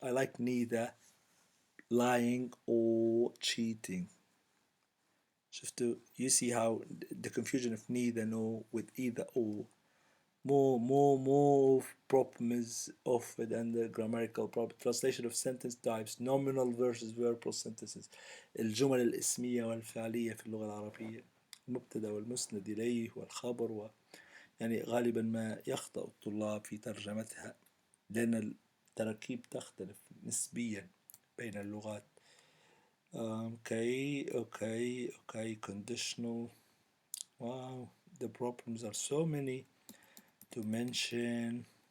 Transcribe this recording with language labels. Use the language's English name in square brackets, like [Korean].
[English] I like neither lying or cheating. [Arabic] شفتوا? [English] You see how the confusion of neither, no with either or. More problems offered under grammatical problem. Translation of sentence types, nominal versus verbal sentences. [Arabic] الجمل الاسمية والفعلية في اللغة العربية. المبتدأ والمسند إليه والخبر يعني غالبا ما يخطأ الطلاب في ترجمتها لأن التراكيب تختلف نسبيا بين اللغات. [English] Okay, conditional. Wow, the problems are so many to mention.